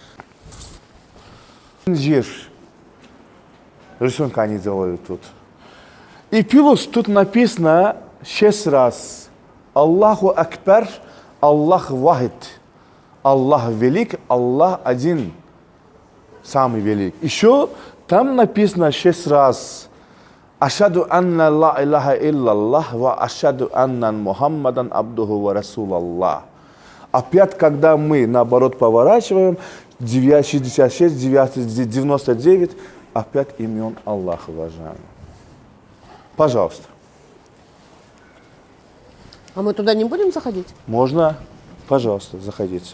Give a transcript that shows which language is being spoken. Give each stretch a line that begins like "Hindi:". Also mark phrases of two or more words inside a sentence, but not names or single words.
Russian: Здесь рисунок они делали тут. И плюс тут написано 6 раз.
Arabic: الله أكبر، الله واحد.
Russian: Аллах велик, Аллах один. Самый велик. Еще там написано 6 раз.
Arabic: أشهد أن لا إله إلا الله وأشهد أن محمدا عبده ورسول الله.
Russian: Опять, когда мы наоборот поворачиваем, 66, 99, опять имен Аллаха, уважаемые. Пожалуйста. А мы туда не будем заходить? Можно? Пожалуйста, заходите.